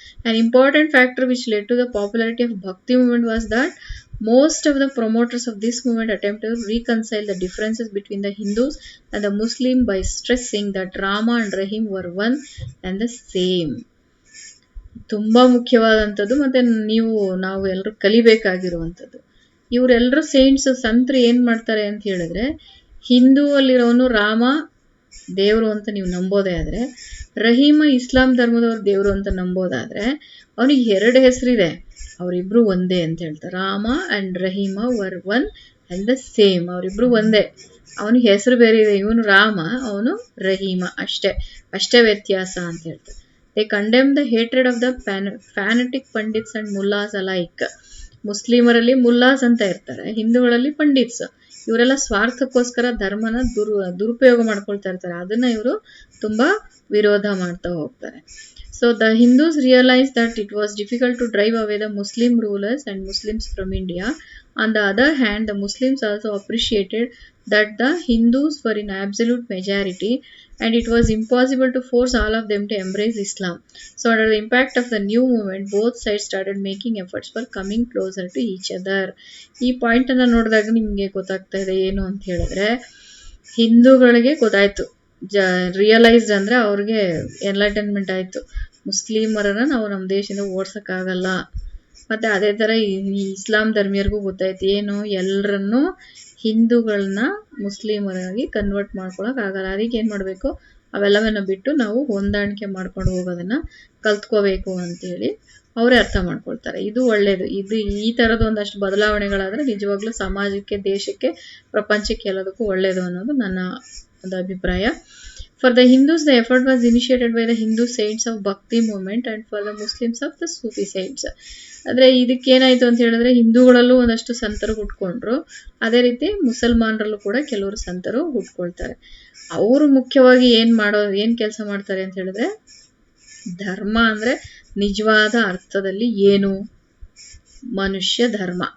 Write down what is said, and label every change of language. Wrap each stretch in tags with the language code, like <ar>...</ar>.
<en>An important factor which led to the popularity of Bhakti movement was that most of the promoters of this movement attempted to reconcile the differences between the Hindus and the Muslims by stressing that Rama and Rahim were one and the same.</en> <kn>ತುಂಬಾ ಮುಖ್ಯವಾದಂಥದ್ದು ಮತ್ತೆ ನಾವು ಎಲ್ಲರೂ ಕಲಿಬೇಕಾಗಿರುವಂಥದ್ದು. ಇವರೆಲ್ಲರೂ ಸಂತರು ಏನ್ ಮಾಡ್ತಾರೆ ಅಂತ ಹೇಳಿದ್ರೆ, ಹಿಂದೂ ಅಲ್ಲಿರೋನು ರಾಮ ದೇವರು ಅಂತ ನೀವು ನಂಬೋದೇ ಆದ್ರೆ, ರಹೀಮ ಇಸ್ಲಾಂ ಧರ್ಮದವ್ರ ದೇವರು ಅಂತ ನಂಬೋದಾದ್ರೆ ಅವನಿಗೆ 2 ಹೆಸರಿದೆ, ಅವರಿಬ್ರು ಒಂದೇ ಅಂತ ಹೇಳ್ತಾರೆ.</kn> <en>Rama and Rahima were one and the same,</en> <kn>ಅವರಿಬ್ರು ಒಂದೇ. ಅವನಿಗೆ ಹೆಸರು ಬೇರೆ ಇದೆ, ಇವನು ರಾಮ, ಅವನು ರಹೀಮ, ಅಷ್ಟೇ ವ್ಯತ್ಯಾಸ ಅಂತ ಹೇಳ್ತಾರೆ.</kn> <en>They condemn the hatred of the fanatic pandits and mullahs alike.</en> <kn>ಮುಸ್ಲಿಮರಲ್ಲಿ ಮುಲ್ಲಾಸ್ ಅಂತ ಇರ್ತಾರೆ, ಹಿಂದೂಗಳಲ್ಲಿ ಪಂಡಿತ್ಸ್. ಇವರೆಲ್ಲ ಸ್ವಾರ್ಥಕ್ಕೋಸ್ಕರ ಧರ್ಮನ ದುರುಪಯೋಗ ಮಾಡ್ಕೊಳ್ತಾ ಇರ್ತಾರೆ, ಅದನ್ನ ಇವರು ತುಂಬಾ ವಿರೋಧ ಮಾಡ್ತಾ ಹೋಗ್ತಾರೆ.</kn> <en>So the Hindus realized that it was difficult to drive away the Muslim rulers and Muslims from India. On the other hand, the Muslims also appreciated that the Hindus were in absolute majority and it was impossible to force all of them to embrace Islam. So under the impact of the new movement, both sides started making efforts for coming closer to each other.</en> <kn>ಈ point ಅನ್ನ ನೋಡಿದಾಗ ನಿಮ್ಗೆ ಗೊತ್ತಾಗ್ತಾ ಇದೆ ಏನು ಅಂತ ಹೇಳಿದ್ರೆ, ಹಿಂದೂಗಳಿಗೆ ಗೊತ್ತಾಯ್ತು, ರಿಯಲೈಸ್ಡ್ ಅಂದ್ರೆ ಅವ್ರಿಗೆ ಎನ್ಲೈಟನ್ಮೆಂಟ್ ಆಯ್ತು, ಮುಸ್ಲಿಮರನ್ನ ನಾವು ನಮ್ಮ ದೇಶದಿಂದ ಓಡ್ಸಕ್ಕಾಗಲ್ಲ. ಮತ್ತೆ ಅದೇ ತರ ಈ ಇಸ್ಲಾಂ ಧರ್ಮೀಯರಿಗೂ ಗೊತ್ತಾಯ್ತು ಏನು, ಎಲ್ಲರನ್ನೂ ಹಿಂದೂಗಳನ್ನ ಮುಸ್ಲಿಮರಾಗಿ ಕನ್ವರ್ಟ್ ಮಾಡ್ಕೊಳಕ್ ಆಗಲ್ಲ. ಅದಕ್ಕೆ ಏನ್ ಮಾಡ್ಬೇಕು, ಅವೆಲ್ಲವನ್ನ ಬಿಟ್ಟು ನಾವು ಹೊಂದಾಣಿಕೆ ಮಾಡ್ಕೊಂಡು ಹೋಗೋದನ್ನ ಕಲ್ತ್ಕೋಬೇಕು ಅಂತೇಳಿ ಅವರೇ ಅರ್ಥ ಮಾಡ್ಕೊಳ್ತಾರೆ. ಇದು ಒಳ್ಳೇದು. ಈ ತರದ ಒಂದಷ್ಟು ಬದಲಾವಣೆಗಳಾದ್ರೆ ನಿಜವಾಗ್ಲೂ ಸಮಾಜಕ್ಕೆ, ದೇಶಕ್ಕೆ, ಪ್ರಪಂಚಕ್ಕೆ ಎಲ್ಲದಕ್ಕೂ ಒಳ್ಳೇದು ಅನ್ನೋದು ನನ್ನ ಒಂದು ಅಭಿಪ್ರಾಯ.</kn> <en>For the Hindus, the effort was initiated by the Hindu saints of Bhakti movement and for the Muslims of the Sufi saints.</en> <kn>ಆದರೆ ಇದಕ್ಕೇನಾಯ್ತು ಅಂತ ಹೇಳಿದ್ರೆ, ಹಿಂದೂಗಳಲ್ಲೂ ಒಂದಷ್ಟು ಸಂತರು ಹುಟ್ಕೊಂಡ್ರು, ಅದೇ ರೀತಿ ಮುಸಲ್ಮಾನರಲ್ಲೂ ಕೂಡ ಕೆಲವರು ಸಂತರು ಹುಟ್ಕೊಳ್ತಾರೆ. ಅವರು ಮುಖ್ಯವಾಗಿ ಏನ್ ಕೆಲಸ ಮಾಡ್ತಾರೆ ಅಂತ ಹೇಳಿದ್ರೆ, ಧರ್ಮ ಅಂದ್ರೆ ನಿಜವಾದ ಅರ್ಥದಲ್ಲಿ ಏನು, ಮನುಷ್ಯ ಧರ್ಮ.</kn>